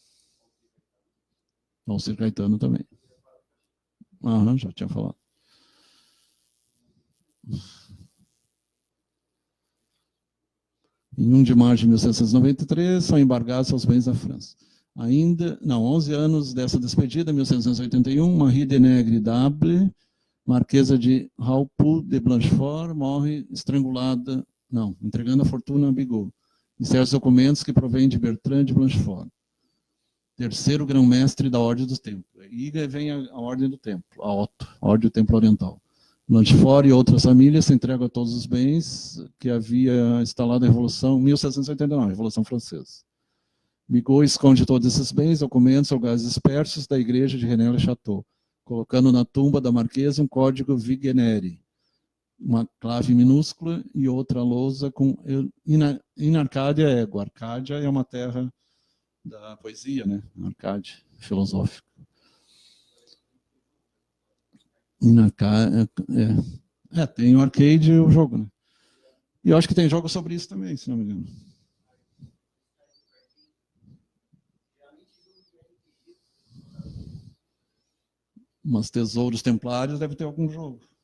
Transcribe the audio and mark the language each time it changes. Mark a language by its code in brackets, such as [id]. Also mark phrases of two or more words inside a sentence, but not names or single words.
[pt] Alcir Caetano também. Já tinha falado. Em 1 de março de 1793, são embargados seus bens da França. 11 anos dessa despedida, 1781, Marie de Negre d'Able, Marquesa de Raupoux de Blanchefort, morre estrangulada, entregando a fortuna a Bigot, e certos documentos que provêm de Bertrand de Blanchefort, terceiro grão-mestre da Ordem do Templo. E vem a Ordem do Templo, a Otto, a Ordem do Templo Oriental. Blanchefort e outras famílias se entregam a todos os bens que havia instalado a Revolução 1789, a Revolução Francesa. Bigot esconde todos esses bens, documentos, lugares dispersos da igreja de René Le Chateau, colocando na tumba da marquesa um código Vigenere, uma clave minúscula e outra lousa com [la] in Arcádia ego. [pt] Arcádia é uma terra da poesia, né? Arcádia, filosófica. Tem o arcade e o jogo, né? E eu acho que tem jogo sobre isso também, se não me engano. Mas Tesouros Templários deve ter algum jogo.